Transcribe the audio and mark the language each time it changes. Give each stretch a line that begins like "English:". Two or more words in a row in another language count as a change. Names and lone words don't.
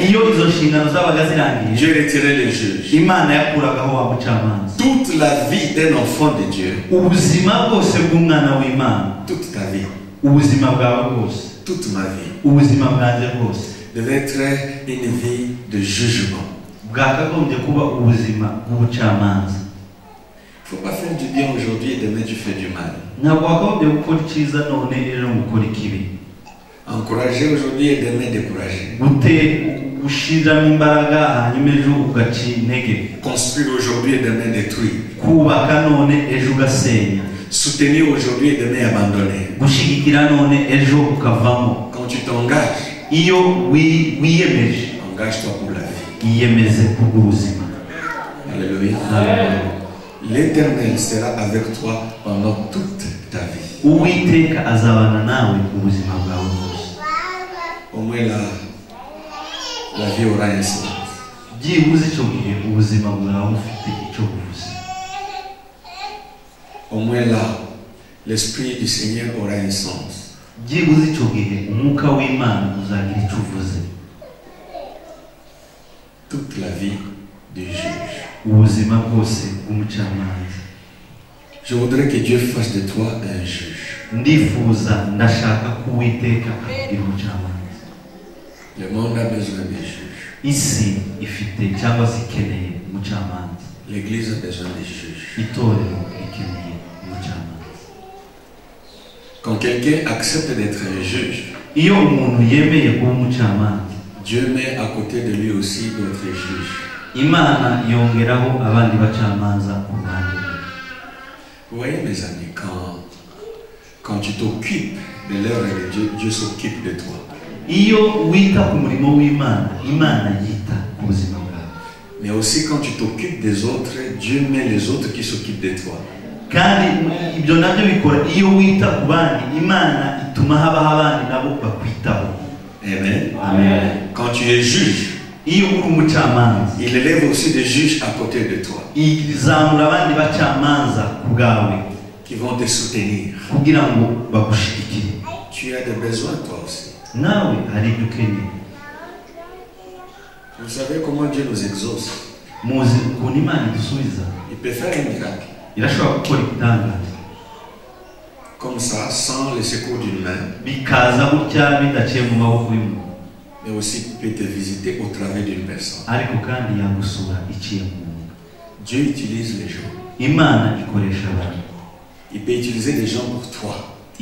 Kinyarwanda: iyo izo nshingano zabaga zirangiye,
French: Dieu retirait le juge.
Kinyarwanda: imana yakuragaho wa mucamanza.
French: Toute la vie d'un enfant de Dieu,
Kinyarwanda: ubuzima bwose bw'umwana w'imana,
French: toute ta vie,
Kinyarwanda: ubuzima bwawe bwose,
French: toute ma vie,
Kinyarwanda: ubuzima bwanjye bwose
French: devait être une vie de jugement.
Kinyarwanda: bwakagombye kuba ubuzima bw'ubucamanza.
French: Il ne faut pas faire du bien aujourd'hui et demain tu fais du mal.
Kinyarwanda: ntabwo wakagombye gukora icyiza none ejo gukora ikibi.
French: Encourager aujourd'hui et demain décourager.
Kinyarwanda: gushyiramo imbaraga hanyuma ejo ugaca intege.
French: Construire aujourd'hui et demain détruire.
Kinyarwanda: kubaka none ejo ugasenya.
French: Soutenir aujourd'hui et demain abandonner.
Kinyarwanda: gushyigikira none ejo ukavamo.
French: Quand tu t'engages,
Kinyarwanda: iyo wiyemeje,
French: engage-toi pour la vie.
Kinyarwanda: yiyemeze kubw'ubuzima.
French: Alléluia. L'Éternel sera avec toi pendant toute ta vie.
Kinyarwanda: uwiteka azabana nawe ubuzima bwawe bwose.
French: Au moins la vie aura un sens.
Kinyarwanda: byibuze icyo gihe ubuzima bwawe bufite icyo buvuze.
French: Au moins là, l'Esprit du Seigneur aura un sens.
Kinyarwanda: byibuze icyo gihe umwuka w'imana uzagira icyo uvuze.
French: Toute la vie du juge.
Kinyarwanda: ubuzima bwose bw'umucamanza.
French: Je voudrais que Dieu fasse de toi un juge.
Kinyarwanda: ndifuza ndashaka ko uwiteka akugira umucamanza.
French: Le monde a besoin des juges.
Kinyarwanda: isi ifite cyangwa se ikeneye umucamanza.
French: L'Église a besoin des juges.
Kinyarwanda: itorero rikeneye umucamanza.
French: Quand quelqu'un accepte d'être un juge,
Kinyarwanda: iyo umuntu yemeye kuba umucamanza,
French: Dieu met à côté de lui aussi d'autres juges.
Kinyarwanda: imana yongeraho abandi bacamanza ku ruhande rwe.
French: Vous voyez mes amis, quand tu t'occupes de l'œuvre de Dieu, Dieu s'occupe de toi.
Kinyarwanda: iyo wita ku murimo w'imana, imana yita ku buzima bwawe.
French: Mais aussi quand tu t'occupes des autres, Dieu met les autres qui s'occupent de toi.
Kinyarwanda: kandi ibyo nabyo bikora iyo wita ku bandi, imana ituma habaho abandi nabo bakwitaho.
French: Amen.
Kinyarwanda: Amen.
French: Quand tu es juge,
Kinyarwanda: iyo uri umucamanza,
French: il élève aussi des juges à côté de toi
Kinyarwanda: izamura abandi bacamanza ku bwawe
French: qui vont te soutenir.
Kinyarwanda: kugira ngo bagushyigikire.
French: Tu as des besoins toi aussi.
Kinyarwanda: nawe hari ibyo ukeneye.
French: Vous savez comment Dieu nous exauce?
Kinyarwanda: muzi ukuntu imana idusubiza.
French: Il peut faire un miracle.
Kinyarwanda: irashobora gukora igitangaza
French: Comme ça, sans le secours d'une main,
Kinyarwanda: bikaza gutya bidaciye mu maboko y'umuntu,
French: mais aussi peut te visiter au travers d'une personne.
Kinyarwanda: ariko kandi yagusura iciye mu muntu.
French: Dieu utilise les gens.
Kinyarwanda: imana ikoresha abantu.
French: Il peut utiliser des gens pour toi.